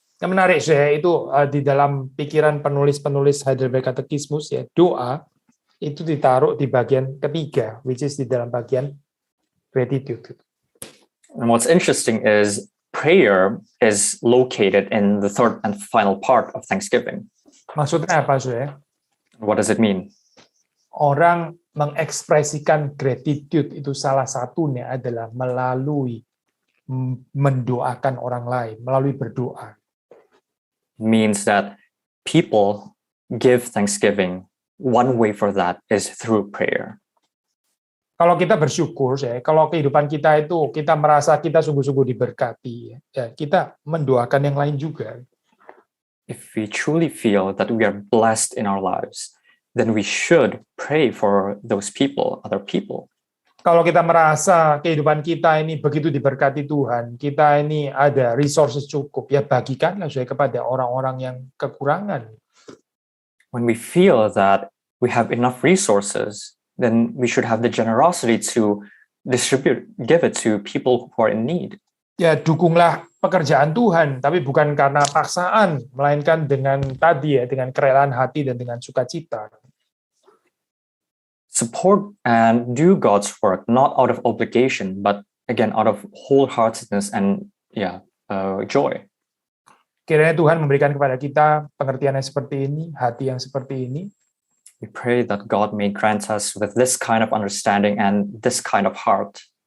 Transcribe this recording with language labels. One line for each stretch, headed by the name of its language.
Indonesian: Yang menarik itu di dalam pikiran penulis-penulis Heidelberg Katekismus ya, doa itu ditaruh di bagian ketiga,
English: which is
Indonesian: di dalam bagian gratitude.
English: And what's interesting is prayer is located in the third and final part of thanksgiving.
Indonesian: Maksudnya apa, Saudara?
English: What does it mean?
Indonesian: Orang mengekspresikan gratitude itu salah satunya adalah melalui mendoakan orang lain, melalui berdoa.
English: Means that people give thanksgiving. One way for that is through prayer.
Indonesian: Kalau kita bersyukur, kalau kehidupan kita itu kita merasa kita sungguh-sungguh diberkati, ya kita mendoakan yang lain juga.
English: If we truly feel that we are blessed in our lives, then we should pray for those people, other people.
Indonesian: Kalau kita merasa kehidupan kita ini begitu diberkati Tuhan, kita ini ada resources cukup, ya bagikanlah kepada orang-orang yang kekurangan.
English: When we feel that we have enough resources, then we should have the generosity to give it to people who are in need.
Indonesian: Ya, dukunglah pekerjaan Tuhan, tapi bukan karena paksaan, melainkan dengan dengan kerelaan hati dan dengan sukacita.
English: Support and do God's work, not out of obligation, but again out of wholeheartedness and joy.
Indonesian: Kiranya Tuhan memberikan kepada kita pengertian yang seperti ini, hati yang seperti ini.
English: We pray that God may grant us with this kind of understanding and this kind of heart.